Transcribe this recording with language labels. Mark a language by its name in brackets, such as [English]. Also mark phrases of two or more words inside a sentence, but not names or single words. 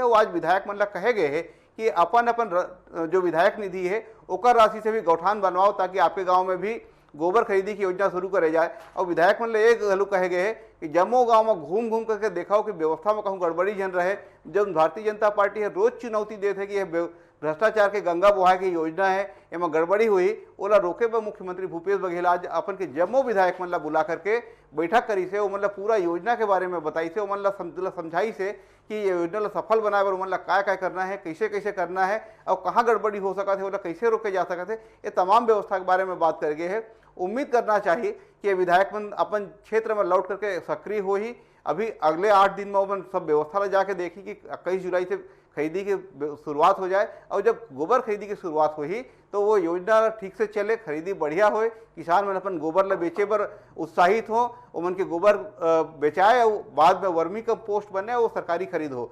[Chhattisgarhi] और आज विधायक मन कहे गए है कि अपन जो विधायक निधि है ओकर राशि से भी गौठान बनवाओ ताकि आपके गांव में भी गोबर खरीदी की योजना शुरू करे जाए। और विधायक मन ले एक गलू कहे गए है कि जम्मो गांव में घूम घूम करके देखाओ कि व्यवस्था में कहूँ गड़बड़ी जन रहे। जब भारतीय जनता पार्टी है रोज चुनौती देते है कि यह भ्रष्टाचार के गंगा बहाय की योजना है, एમાં गड़बड़ी हुई ओला रोके पर मुख्यमंत्री भूपेश बघेल आज अपन के जम्मो विधायक मन ला बुला करके बैठक करी से, वो मतलब पूरा योजना के बारे में बताई से, वो मन ला समझाई से कि ये योजना ला सफल बनाए बर मन ला काय करना है, कैसे कैसे करना है और कहाँ गड़बड़ी हो सकता है, ओला कैसे रोके जा सकते है, ये तमाम व्यवस्था के बारे में बात कर गए है। उम्मीद करना चाहिए कि विधायक मन अपन क्षेत्र में लौट करके सक्रिय हो ही। अभी अगले 8 दिन में वो सब व्यवस्था में जाके देखी कि 21 जुलाई से खरीदी की शुरुआत हो जाए, और जब गोबर खरीदी की शुरुआत हुई तो वो योजना ठीक से चले, खरीदी बढ़िया होए, किसान मन अपन गोबर ला बेचे पर उत्साहित हो, उमन के गोबर बेचाए और बाद में [English] vermi compost [Chhattisgarhi] बने, वो सरकारी खरीद हो।